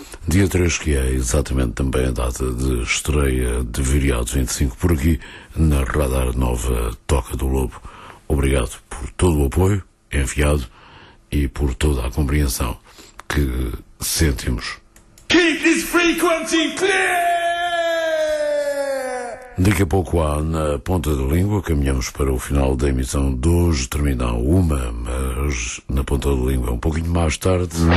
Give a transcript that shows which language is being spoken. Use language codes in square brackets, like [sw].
[pt] Dia 3, que é exatamente também a data de estreia de Viriato 25 por aqui, na Radar Nova Toca do Lobo. Obrigado por todo o apoio enviado e por toda a compreensão que sentimos. [en] Keep this frequency clear! [pt] Daqui a pouco há na ponta da língua, caminhamos para o final da emissão de hoje, terminar uma, mas na ponta da língua um pouquinho mais tarde.